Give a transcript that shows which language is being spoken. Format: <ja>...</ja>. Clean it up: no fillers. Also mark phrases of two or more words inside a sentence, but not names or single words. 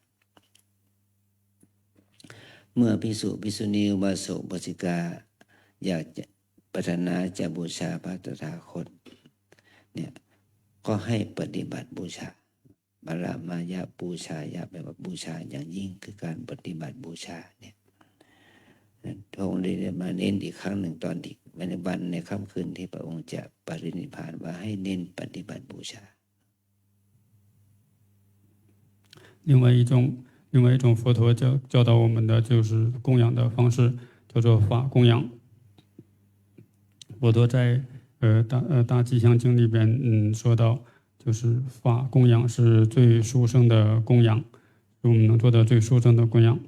<th>เมื่อภิกษุภิกษุณีอุบาสกอุบาสิกาอยากจะปรารถนาจะบูชาพระตถาคตเนี่ยก็ให้ปฏิบัติบูชา</th> <pi>บารมายะบูชายะ</pi> <th>แปลว่าบูชาอย่างยิ่งคือการปฏิบัติบูชาเนี่ยพระองค์ได้มาเน้นอีกครั้งหนึ่งตอนที่ในวันในค่ำคืนที่พระองค์จะปรินิพพานว่าให้เน้นปฏิบัติบูชา</th> <zh>另外一种佛陀教导我们的就是供养的方式，叫做法供养。佛陀在大吉祥经里边说到，就是法供养是最殊胜的供养，是我们能做的最殊胜的供养。</zh>